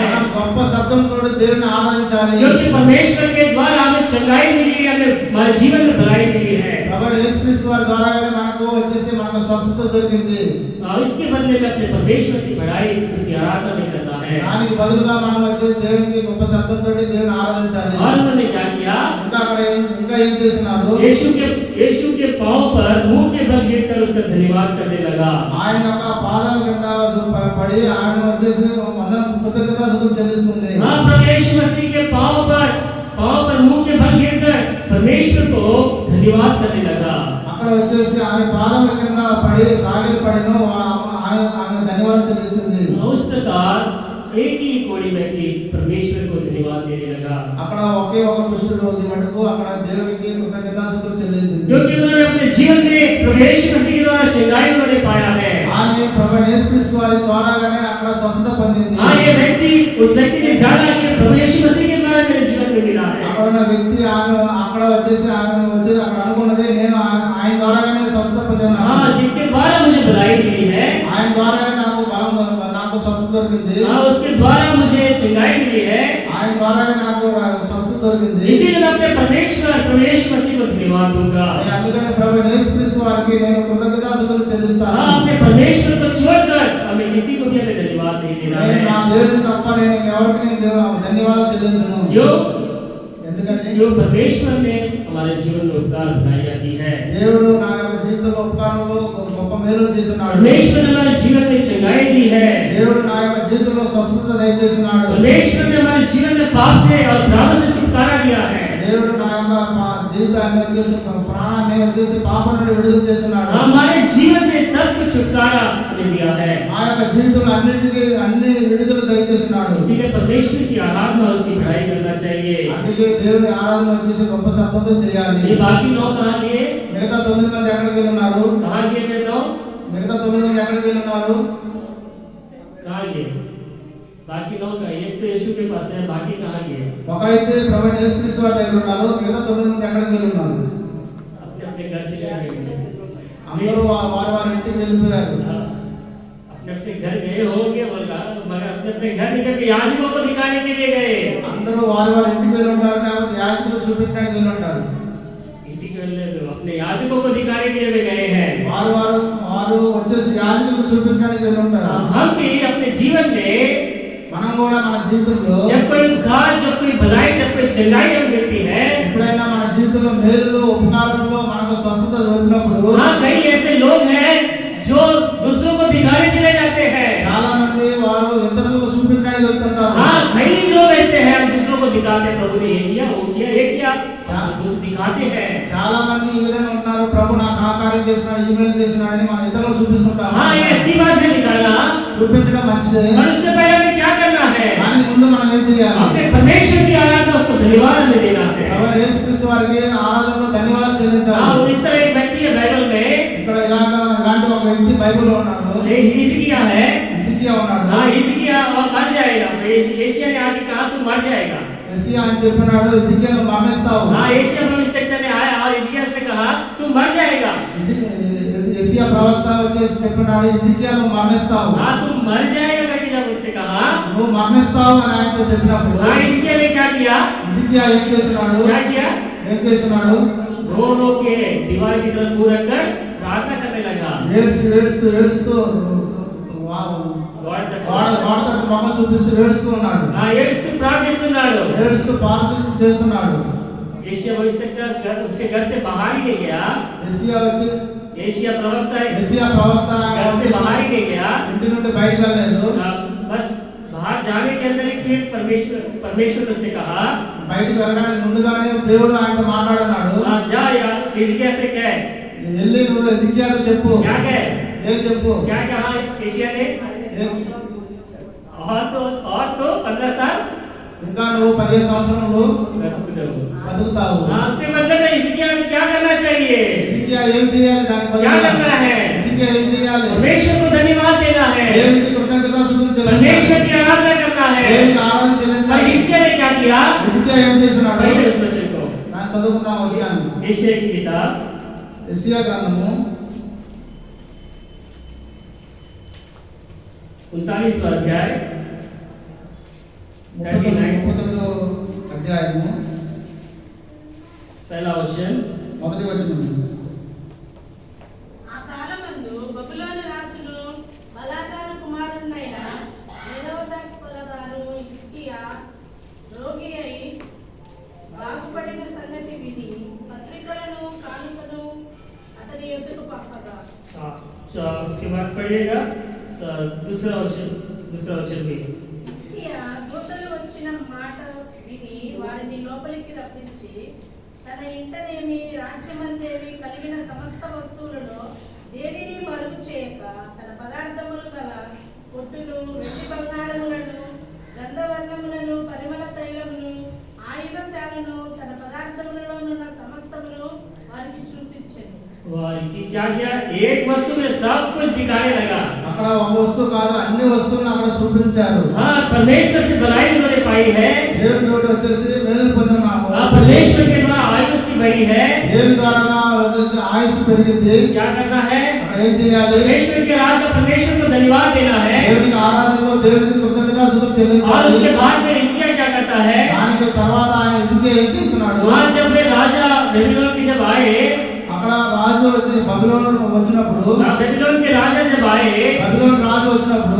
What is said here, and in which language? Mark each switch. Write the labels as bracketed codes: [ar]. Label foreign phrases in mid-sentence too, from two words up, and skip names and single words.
[te] మనం గొప్ప శబ్దంతో దేవుని ఆరాధించాలి. [hi] क्योंकि परमेश्वर के द्वारा हमें चंगाई मिली है, हमें हमारे जीवन में भलाई मिली है। [te] ప్రభు యేసుక్రీస్తు వారి ద్వారా మనకు వచ్చేసి మనకు స్వస్థత దొరికింది. [hi] और इसके बदले में अपने परमेश्वर की बड़ाई उसकी आराधना में करना है। [te] దానికి బదులుగా మనం వచ్చేసి దేవునికి గొప్ప శబ్దంతో దేవుని ఆరాధించాలి. [hi] और उन्होंने क्या किया? [te] ఇంకా ఏం చేస్తున్నారు? [hi] यीशु के पांव पर मुंह के बल गिरकर उसका धन्यवाद करने लगा। [te] ఆయన యొక్క పాదాల కింద పడి ఆయన వచ్చేసి కృతజ్ఞతాస్తుతులు చెల్లిస్తుంది. [hi] हाँ, प्रभु यीशु मसीह के पांव पर मुंह के बल गिरकर परमेश्वर को धन्यवाद करने लगा। [te] అక్కడ వచ్చేసి ఆమె పాదాల కింద పడి సాగిలి పడిను ఆమె ధన్యవాదాలు చెల్లించింది. [hi] उस प्रकार एक ही कोड़ी व्यक्ति परमेश्वर को धन्यवाद देने लगा, [te] అక్కడ ఒకే ఒక కుష్ఠ రోగి మటుకు అక్కడ దేవునికి కృతజ్ఞతాస్తుతులు చెల్లించింది. [hi] क्योंकि उन्होंने अपने जीवन में प्रभु यीशु मसीह के द्वारा चंगाई उन्होंने पाया है। [te] ఆమె ప్రభు యేసుక్రీస్తు వారి ద్వారాగానే అక్కడ స్వస్థత పొందింది. [hi] हाँ, ये व्यक्ति उस व्यक्ति ने जाना कि प्रभु यीशु मसीह के द्वारा मेरे जीवन में मिला है। [te] అక్కడ ఉన్న వ్యక్తి అక్కడ వచ్చేసి అక్కడ అనుకున్నది నేను ఆయన ద్వారాగానే స్వస్థత పొందాను. [hi] हाँ, जिसके द्वारा मुझे भलाई मिली है, [te] ఆయన ద్వారానే నాకు స్వస్థత దొరికింది. [hi] हाँ, उसके द्वारा मुझे चंगाई मिली है। [te] ఆయన ద్వారానే నాకు స్వస్థత దొరికింది. [hi] इसीलिए मैं अपने प्रभु यीशु मसीह को धन्यवाद दूंगा। [te] నేను అందుకనే ప్రభు యేసుక్రీస్తు వారికి నేను కృతజ్ఞతాస్తుతులు చెల్లిస్తాను. [hi] हाँ, अपने परमेश्वर को छोड़कर हमें किसी को भी हमें धन्यवाद नहीं देना [te] నేను నా [hi] है। [te] దేవుని తప్ప నేను ఎవరికి ధన్యవాదాలు చెల్లించను. ఎందుకంటే [hi] जो परमेश्वर ने हमारे जीवन में उपकार बनाया की है, [te] దేవుడు నా యొక్క జీవితంలో ఉపకారంలో గొప్ప మేలు చేస్తున్నాడు. [hi] परमेश्वर ने हमारे जीवन में चंगाई दी है, [te] దేవుడు నా యొక్క జీవితంలో స్వస్థత దయచేస్తున్నాడు. [hi] परमेश्वर ने हमारे जीवन में पाप से और अपराधों से छुटकारा दिया है। [te] దేవుడు నా యొక్క జీవితాన్ని వచ్చేసి ప్రాణాన్ని వచ్చేసి పాపం నుండి విడుదల చేస్తున్నాడు. [hi] हमारे जीवन से सब कुछ छुटकारा हमें दिया है। [te] ఆ యొక్క జీవితంలో అన్ని విడుదల దయచేస్తున్నాడు. [hi] इसीलिए परमेश्वर की आराधना उसकी बढ़ाई करना चाहिए। [te] అందుకే దేవుడి ఆరాధన వచ్చేసి గొప్ప శబ్దంతో చేయాలి. [hi] ये बाकी 9 कहाँ गए? [te] మిగతా 9 మంది ఎక్కడికి వెళ్ళున్నారు? [hi] कहाँ गए बताओ? [te] మిగతా 9 మంది ఎక్కడికి వెళ్ళున్నారు? [hi] कहाँ गए? बाकी 9 का एक तो यीशु के पास है, बाकी कहाँ गए? [te] ఒకరైతే ప్రభు యేసుక్రీస్తు వారి దగ్గర ఉన్నారు. మిగతా 9 మంది ఎక్కడికి వెళ్ళున్నారు? [hi] अपने अपने घर चले गए। [te] అందరూ వారి ఇంటికి వెళ్ళిపోయారు. [hi] अपने अपने घर गए होंगे मगर अपने अपने घर निकल के याजकों को दिखाने के लिए गए। [te] అందరూ వారి ఇంటికి వెళ్ళి ఉంటారు కాబట్టి యాజకులు చూపించడానికి వెళ్ళి ఉంటారు. इंटिक వెళ్ళలేదు, [hi] अपने याजकों को दिखाने के लिए वे गए हैं। [te] వారు వచ్చేసి యాజకులు చూపించడానికి వెళ్ళి ఉంటారు. [hi] हम भी अपने जीवन में [te] మనం కూడా మన జీవితంలో [hi] जब कोई उपकार, जब कोई भलाई, जब कोई चंगाई हमें मिलती है, [te] ఎప్పుడైనా మన జీవితంలో మేలులో ఉపకారంలో మనకు స్వస్థత దొరికినప్పుడు [hi] हाँ, कई ऐसे लोग हैं जो दूसरों को दिखाने चले जाते हैं। [te] చాలా మంది వారు ఇతరులకు చూపించడానికి వెళ్తుంటారు. [hi] हाँ, कई लोग ऐसे हैं दूसरों को दिखाते हैं, प्रभु ने ये किया, वो किया, ये किया, दिखाते हैं। [te] చాలా మంది ఈ విధంగా ఉన్నారు. ప్రభు నాకు ఆ కార్యం చేస్తున్నాడు, ఈమెయిల్ చేస్తున్నాడు అని మన ఇతరులకు చూపిస్తుంటారు. [hi] हाँ, ये अच्छी बात है दिखाना, [te] చూపించడం మంచిదే. [hi] पर उससे पहले हमें क्या करना है? [te] దానికి ముందు మనం ఏం చేయాలి? [hi] अपने परमेश्वर की आराधना उसको धन्यवाद में देना है। [te] ప్రభు యేసుక్రీస్తు వారికి ఆరాధనలో ధన్యవాదాలు [hi] हाँ, [te] చెల్లించాలి. [hi] इस तरह एक व्यक्ति है बाइबल में, [te] ఇక్కడ ఇలాంటి ఒక వ్యక్తి బైబిల్లో ఉన్నాడు. [hi] हिजकिय्याह है। [te] హిజ్కియా ఉన్నాడు. [hi] हाँ, हिजकिय्याह और मर जाएगा। एशिया ने आके कहा तू मर जाएगा। [te] యెషయా అని చెప్పినాడు, హిజ్కియాను మరణిస్తావు. [hi] हाँ, एशिया भविष्यवक्ता ने आया और हिजकिय्याह से कहा तू मर जाएगा। [te] యెషయా ప్రవక్త వచ్చేసి చెప్పినాడు, హిజ్కియాను మరణిస్తావు. [hi] हाँ, तू मर जाएगा करके जब उससे कहा, [te] నువ్వు మరణిస్తావు అని ఆయనతో చెప్పినప్పుడు [hi] हाँ, हिजकिय्याह ने क्या किया? [te] హిజ్కియా ఏం చేస్తున్నాడు? [hi] क्या किया? [te] ఏం చేస్తున్నాడు? [hi] रो रो के दीवार की तरफ मुंह रखकर प्रार्थना करने लगा। [te] ఏడుస్తూ गॉड तक వాడతట్టు మొహం చూపిస్తూ ఏడుస్తూ ఉన్నాడు. हाँ, ఏడుస్తూ ప్రార్థిస్తున్నాడు। ఏడుస్తూ ప్రార్థన చేస్తున్నాడు. [hi] एशिया भविष्यवक्ता घर उसके घर से बाहर ही नहीं गया। [te] యెషయా వచ్చి [hi] एशिया प्रवक्ता [te] యెషయా ప్రవక్త [hi] घर से बाहर ही नहीं गया। [te] ఇంటి నుండి బయటకు వెళ్ళలేదు. [hi] बस बाहर जाने के अंदर ही फिर परमेश्वर उससे कहा, [te] బయటకు వెళ్ళడానికి ముందుగానే దేవుడు ఆయనతో మాట్లాడున్నాడు. [hi] हाँ, जा यार हिजकिय्याह से कह। [te] వెళ్ళి నువ్వు హిజ్కియాతో చెప్పు. [hi] क्या कह? [te] ఏం చెప్పు? [hi] क्या कहा एशिया ने? और तो 15 साल [te] ఇంకా నువ్వు 15 సంవత్సరాలు బతుకుతావు. [hi] हाँ, उससे मतलब है हिजकिय्याह में क्या करना चाहिए? [te] హిజ్కియా ఏం చేయాలి? దానికి [hi] क्या [te] బదులుగా [hi] करना है? [te] హిజ్కియా ఏం చేయాలి? [hi] परमेश्वर को धन्यवाद देना है, [te] దేవునికి కృతజ్ఞతాస్తుతులు చెల్లించాలి. [hi] परमेश्वर की आराधना करना है। [te] దేవునికి ఆరాధన [hi] और [te] చెల్లించాలి. [hi] हिजकिय्याह ने क्या किया? [te] హిజ్కియా ఏం చేస్తున్నాడు? [hi] पढ़िए उस वचन को, [te] నేను చదువుకుందాం వచ్చాను. [hi] यशायाह की किताब [te] యెషయా గ్రంథము [hi] 39वां अध्याय [te] 39వ అధ్యాయము [hi] पहला वचन। [te] మొదటి వచనం. ఆ కాలమందు బబులోను రాజును బలాదాను కుమారుడైన నిరోధకులదాను హిజ్కియా రోగి అయి బాగుపడిన సంగతి విని పత్రికలను కానుకను అతని యొద్దకు పంపగా, [hi] उसके बाद पढ़िएगा दूसरा वचन भी। [te] హిజ్కియా దూతలు వచ్చిన మాట విని వారిని లోపలికి రప్పించి తన ఇంటనేమి రాజ్యమందేమి కలిగిన సమస్త వస్తువులను దేనిని మరుగు చేయక తన పదార్థములు గల కొట్టును వెండి బంగారములను గంధవర్ణములను పరిమళ తైలమును ఆయుధశాలను తన పదార్థములలోనున్న సమస్తమును వారికి చూపించెను. [hi] वारी क्या किया? एक वस्तु में सब कुछ दिखाने लगा। [te] అక్కడ ఒక వస్తువు కాదు, అన్ని వస్తువులను అక్కడ చూపించారు. [hi] हाँ, परमेश्वर से भलाई उन्होंने पाई है। [te] దేవుని తోటి వచ్చేసి మేలు పొందున్నాము. [hi] हाँ, परमेश्वर के द्वारा आयु उसकी बढ़ी है। [te] దేవుని ద్వారా వచ్చేసి ఆయుష్ పెరిగింది. [hi] क्या करना है? [te] అక్కడ ఏం చేయాలి? [hi] परमेश्वर की आराधना, परमेश्वर को धन्यवाद देना है। [te] దేవునికి ఆరాధనలో దేవునికి కృతజ్ఞతాస్తుతులు [hi] और [te] చెల్లించాలి. [hi] उसके बाद में हिजकिय्याह क्या करता है? [te] దానికి తర్వాత ఆయన హిజ్కియా ఏం చేస్తున్నాడు? [hi] वहाँ जब वे राजा बेबीलोन के जब आए, [te] అక్కడ రాజు వచ్చి బబులోను వచ్చినప్పుడు, [hi] बेबीलोन के राजा जब आए, [te] బబులోను రాజు వచ్చినప్పుడు